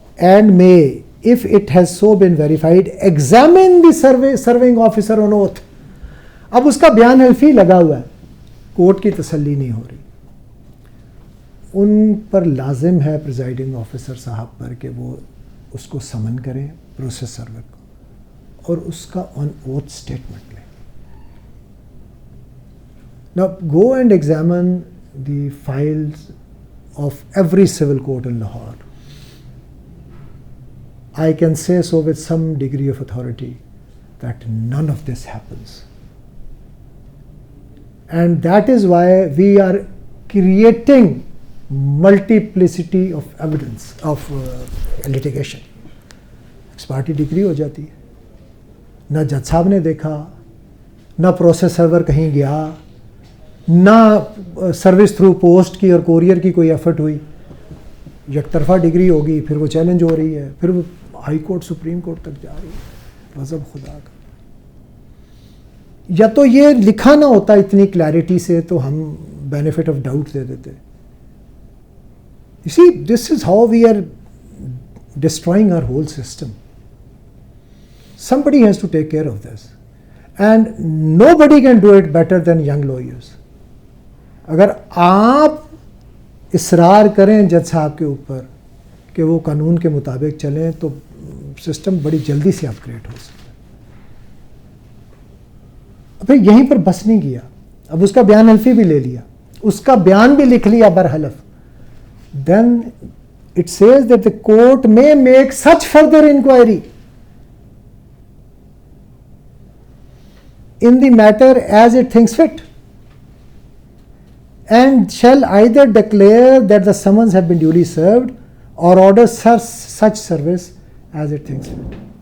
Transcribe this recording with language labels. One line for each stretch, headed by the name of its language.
English: And may, if it has so been verified, examine the serving officer on oath.
Urdu: اب اس کا بیان حلفی لگا ہوا ہے, کورٹ کی تسلی نہیں ہو رہی. ان پر لازم ہے پریزائڈنگ آفیسر صاحب پر کہ وہ اس کو سمن کریں پروسیس سرور کو اور اس کا آن اوتھ اسٹیٹمنٹ لیں.
English: Now go and examine the files of every civil court in Lahore. I can say so with some degree of authority that none of this happens. And that is why we are creating multiplicity of evidence of litigation.
Urdu: Ex parte degree ہو جاتی ہے, نہ جج صاحب نے دیکھا, نہ process سرور کہیں گیا, نہ سروس تھرو پوسٹ کی اور کوریئر کی کوئی ایفرٹ ہوئی. یک طرفہ ڈگری ہوگی, پھر وہ چیلنج ہو رہی ہے, پھر وہ ہائی کورٹ سپریم کورٹ تک جا رہی ہے. غضب خدا کا. یا تو یہ لکھا نہ ہوتا اتنی کلیئرٹی سے تو ہم بینیفٹ آف ڈاؤٹ دے دیتے.
English: You see, this is how we are destroying our whole system. Somebody has to take care of this. And nobody can do it better than young lawyers.
Urdu: اگر آپ اصرار کریں جج صاحب کے اوپر کہ وہ قانون کے مطابق چلیں تو سسٹم بڑی جلدی سے اپ گریڈ ہو سکتا ہے. اب یہیں پر بس نہیں کیا, اب اس کا بیان حلفی بھی لے لیا, اس کا بیان بھی لکھ لیا برحلف.
English: Then it says that the court may make such further inquiry in the matter as it thinks fit, and shall either declare that the summons have been duly served or order such service as it thinks fit.